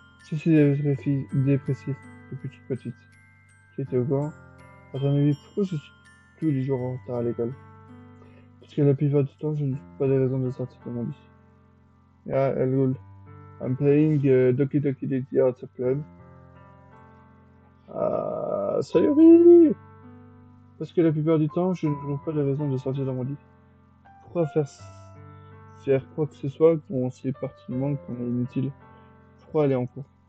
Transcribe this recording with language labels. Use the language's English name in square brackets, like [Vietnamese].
[French] Je suis dépressif depuis toute petite. Tu étais au courant? À ton avis, pourquoi je suis tous les jours en retard à l'école? Parce que la plupart du temps, je ne trouve pas de raison de sortir de mon lit. [English] Yeah, lol. I'm playing Doki Doki Literature Club. Ah, Sayori! [French] Parce que la plupart du temps, je ne trouve pas de raison de sortir de mon lit. Pourquoi faire quoi que ce soit quand on sait pertinemment qu'on est inutile? Pourquoi aller en cours?